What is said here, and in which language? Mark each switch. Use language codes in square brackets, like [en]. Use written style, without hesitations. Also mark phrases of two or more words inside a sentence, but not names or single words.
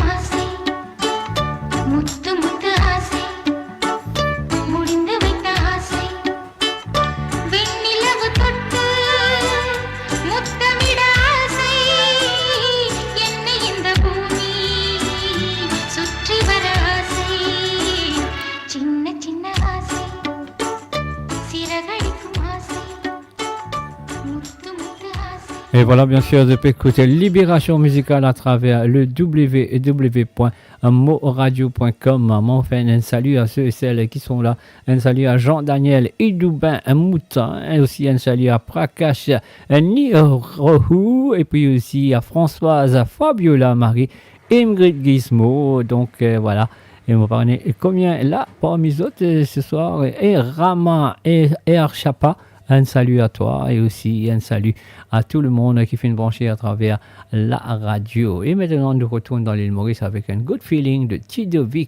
[ta] ஆசை, முத்து முத்து ஆசை, முடிந்து வைத்த ஆசை, வெண்ணிலவு தொட்டு முத்தமிட ஆசை, என்னை இந்த பூமி சுற்றி வர ஆசை, சின்ன சின்ன ஆசை, சிறகடிக்கும் ஆசை, முத்து முத்து ஆசை. [fr] Et voilà, bien sûr, de peut écouter Libération musicale à travers le www.moradio.com. On fait un salut à ceux et celles qui sont là. Un salut à Jean-Daniel Idoubin Moutin. Et aussi un salut à Prakash Nirohu. Et puis aussi à Françoise Fabiola Marie Ingrid Gizmo. Donc voilà. Et on va parler combien là parmi les autres ce soir. Et Rama et Archapa. Un salut à toi et aussi un salut à tout le monde qui fait une branchée à travers la radio. Et maintenant, on nous retourne dans l'île Maurice avec un [en] good feeling [fr] de Tidovic.